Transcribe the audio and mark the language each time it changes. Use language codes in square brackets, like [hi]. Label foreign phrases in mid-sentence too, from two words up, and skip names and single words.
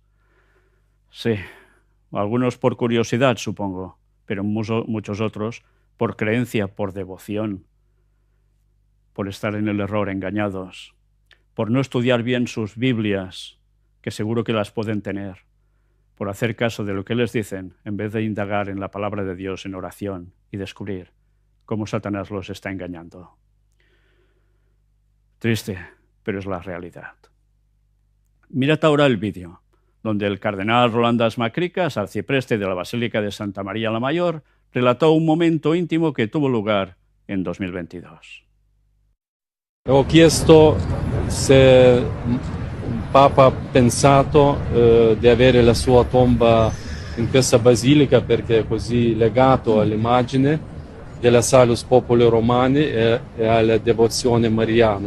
[es] Sí, algunos por curiosidad, supongo, pero muchos otros por creencia, por devoción, por estar en el error, engañados, por no estudiar bien sus Biblias, que seguro que las pueden tener, por hacer caso de lo que les dicen, en vez de indagar en la palabra de Dios en oración y descubrir cómo Satanás los está engañando. Triste, pero es la realidad. Mirad ahora el vídeo, donde el cardenal Rolandas Macricas, arcipreste de la Basílica de Santa María la Mayor, relató un momento íntimo che tuvo lugar en 2022. [it] Ho chiesto se il Papa ha pensato di avere la sua tomba in questa basilica perché è così legato all'immagine della Salus Populi Romani e alla devozione mariana.